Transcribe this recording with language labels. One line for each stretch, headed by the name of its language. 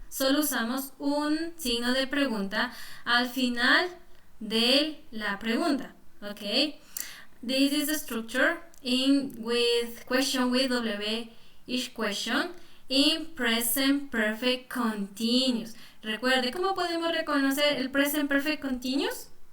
Spanish: Solo usamos un signo de pregunta al final de la pregunta. Okay?
English: This is the structure with question with WH question in present perfect continuous.
Spanish: Recuerde, ¿cómo podemos reconocer el present perfect continuous?